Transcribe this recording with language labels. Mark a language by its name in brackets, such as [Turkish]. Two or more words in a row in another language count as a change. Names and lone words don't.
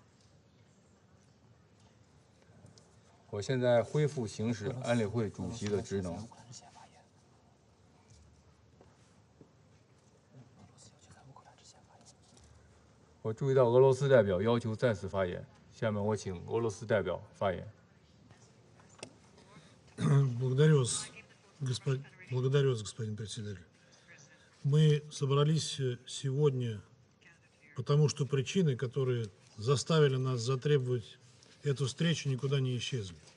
[Chinese] 我现在恢复行使安理会主席的职能。我注意到俄罗斯代表要求再次发言，下面我请俄罗斯代表发言。 [Russian] Благодарю вас, господин председатель. Мы собрались сегодня, потому что причины, которые заставили нас затребовать эту встречу, никуда не исчезли.